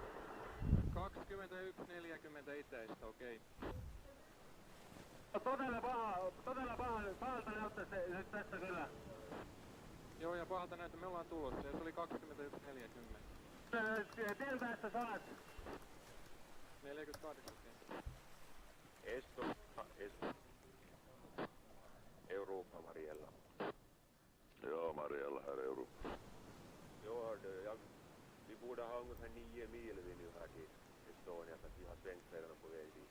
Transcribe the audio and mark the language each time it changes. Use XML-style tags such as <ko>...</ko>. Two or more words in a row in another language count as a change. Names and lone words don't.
<fi>21.40 itäistä, okei. Todella pahalta näyttää se nyt tässä kyllä. Joo, ja pahalta näyttää, me ollaan tulossa, ja se oli 21.40. Tien päässä sä olet. 48 senttiä.</fi> <sv>Estonia, Europa, Mariella. Ja, Mariella här är Europa. Jo, hörde, vi borde ha ungefär 9 mil vid nu här till Estonia, så att vi har svängfärgerna på väg dit.</sv>